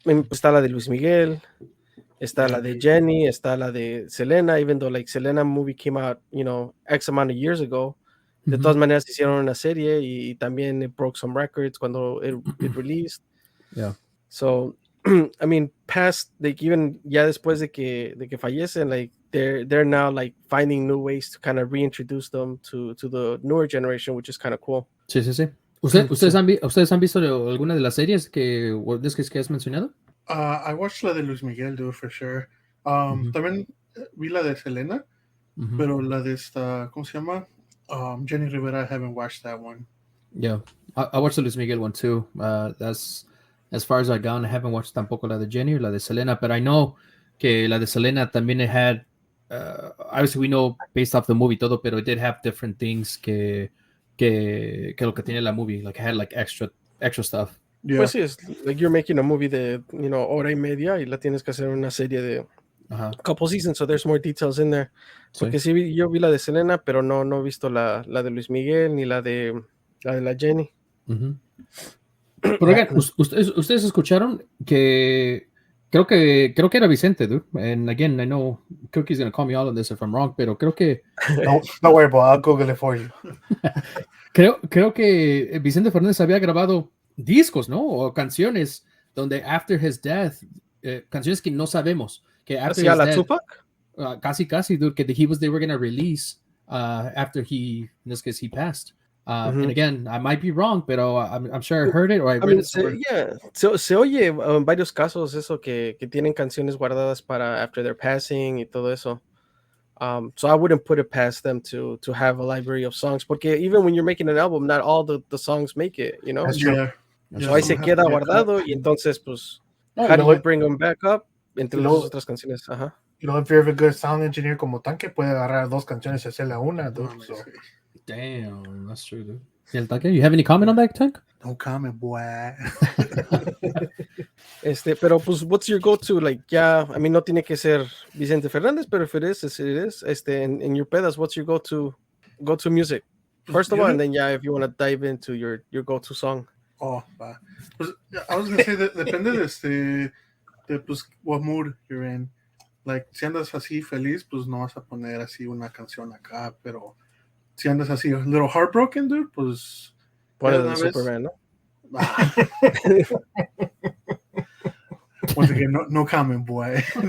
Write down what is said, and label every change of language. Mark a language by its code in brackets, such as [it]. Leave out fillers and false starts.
[es] Está la de Luis Miguel, está la de Jenny, está la de Selena, [en] even though like Selena movie came out, you know, X amount of years ago. [es] De todas maneras hicieron una serie y también [en] it broke some records [es] cuando [en] it released. Yeah. So, I mean, past, like, even [es] ya después de que fallecen, [en] like, they're now like finding new ways to kind of reintroduce them to the newer generation, which is kind of cool. [es] Sí. ¿Ustedes han visto alguna de las series que has mencionado? [en] I watched [es] la de [en] Luis Miguel, dude, for sure. [es] También vi la de Selena, pero la de esta, ¿cómo se llama? [en] Jenny Rivera, I haven't watched that one. Yeah, I watched the Luis Miguel one too. That's as far as I've gone. I haven't watched [es] tampoco la de Jenny [en] or [es] la de Selena, [en] but I know [es] que la de Selena también [en] it had, obviously we know based off the movie [es] todo, pero [en] it did have different things [es] que lo que tiene la [en] movie, like it had like extra stuff. Yeah. [es] Pues sí, es [en] like you're making a movie de, you know, [es] hora y media y la tienes que hacer una serie de [en] couple seasons, so there's more details in there. [es] Porque sí, yo vi la de Selena, pero no he visto la de Luis Miguel ni la de la Jenny. Pero oigan, ustedes escucharon que creo que era Vicente, dude. [en] And again, I know Cookie's gonna call me out on this if I'm wrong, [es] pero creo que [en] don't worry about it, I'll Google it for you. [es] creo que Vicente Fernández había grabado discos, ¿no? O canciones donde [en] after his death, [es] canciones que no sabemos que [en] after his [es] la [en] death, Tupac? casi, dude, que they were gonna release after in this case, he passed. And again, I might be wrong, [es] pero [en] I'm sure I heard it or I read it somewhere. [es] Se oye en varios casos eso que tienen canciones guardadas para [en] after their passing [es] y todo eso. [en] So I wouldn't put it past them to have a library of songs, [es] porque [en] even when you're making an album, not all the songs make it, you know. That's true. [es] So ahí se queda guardado y entonces, pues, [en] how do you bring them back up [es] entre las otras canciones? [en] You know, if you're a good sound engineer [es] como Tanque, puede agarrar dos canciones y hacerle una, [en] dude. So. Damn, that's true, dude. [es] ¿Y el Tank? [en] You have any comment on that, Tank? No comment, boy. [es] Pero pues, [en] what's your go-to? Like, yeah, I mean, [es] no tiene que ser [en] Vicente Fernandez, but if it is, it is. In your pedas, what's your go-to music? First of all, and then if you want to dive into your go-to song. [es] Oh, va. Pues, [en] I was gonna say that [es] depende de pues [en] what mood you're in. [es] Like, si andas así feliz, pues no vas a poner así una canción acá, pero si andas así [en] a little heartbroken, [es] dude, pues Pone de Superman, ¿no? [en] Once again, no comment, boy.